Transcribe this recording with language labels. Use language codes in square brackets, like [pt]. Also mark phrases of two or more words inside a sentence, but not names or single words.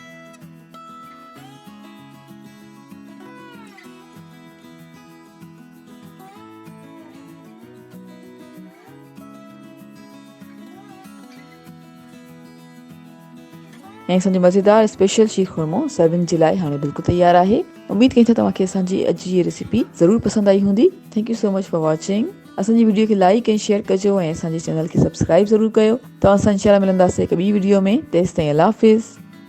[sd] ऐं असांजो मज़ेदार स्पेशल शीर खुरमो सर्विंग जे लाइ हाणे बिल्कुलु तयारु आहे। उमेद कयूं था तव्हांखे असांजी अॼु जी रेसिपी ज़रूरु पसंदि आई हूंदी। [en] thank you so much for watching. [sd] असांजी वीडियो खे लाइक ऐं शेयर कजो ऐं असांजे चैनल खे सब्सक्राइब ज़रूरु कयो। तव्हां सां इंशाल्लाह मिलंदासीं हिकु ॿी वीडियो में। तेसिताईं अल्लाह हाफ़िज़।